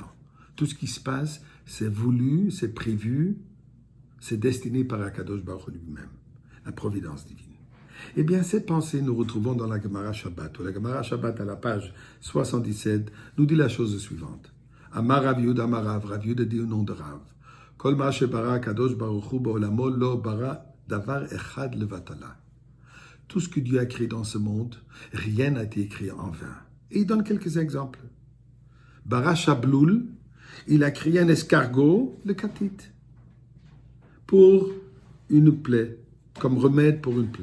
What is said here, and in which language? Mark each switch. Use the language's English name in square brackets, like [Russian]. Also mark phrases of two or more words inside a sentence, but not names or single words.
[French] Tout ce qui se passe, c'est voulu, c'est prévu, c'est destiné par [Hebrew] הקדוש ברוך הוא [French] lui-même, la providence divine. Eh bien, cette pensée, nous retrouvons dans la Gemara Shabbat. La Gemara Shabbat, à la page 77, nous dit la chose suivante. [Hebrew] אמר רב יהודה אמר רב יהודה [French] dit au nom de Rav. [Hebrew] כל מה שברא הקדוש ברוך הוא בעולמו לא ברא דבר אחד לבטלה. [French] Tout ce que Dieu a créé dans ce monde, rien n'a été créé en vain. Et il donne quelques exemples. [Hebrew] ברא שבלול, [French] il a créé un escargot, le katit, pour une plaie, comme remède pour une plaie.